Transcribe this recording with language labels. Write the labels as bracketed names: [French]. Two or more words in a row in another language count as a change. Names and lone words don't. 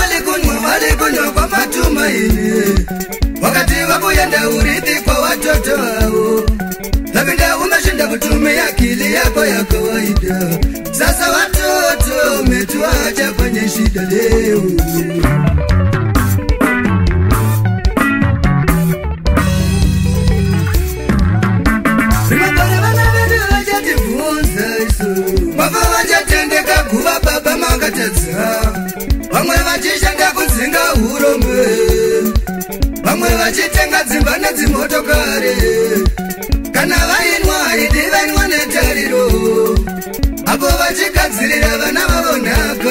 [Swahili] walikunywa kwa matumaini, wakati wa kuyenda urithi kwa watoto wao. Labda umeshinda kutumia akili yako ya kawaida, sasa watoto umetuacha kwenye shida leo. [Shona] Kuva baba makatedza, vamwe vachishanda kudzinga urombe, vamwe vachitenga dzimba nedzimotokari, kana vainwa idi vainwa netariro, apo vachigadzirira vana vavo nhaka.